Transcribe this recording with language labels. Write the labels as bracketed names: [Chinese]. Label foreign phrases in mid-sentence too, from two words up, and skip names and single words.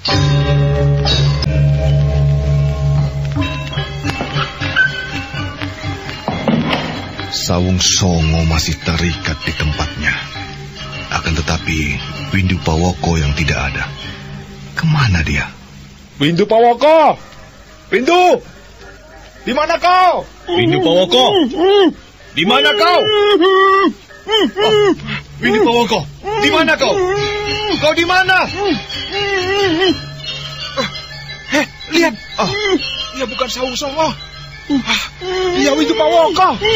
[Indonesian] Sawung Songo masih terikat di tempatnya. Akan tetapi Windu Pawoko yang tidak ada. Kemana dia? Windu Pawoko! Windu! Di mana kau? Windu Pawoko! Di mana kau? Windu Pawoko! Di mana kau? Kau di mana? Lihat! Dia bukan Sawung Songo. Dia Windu Pawoko.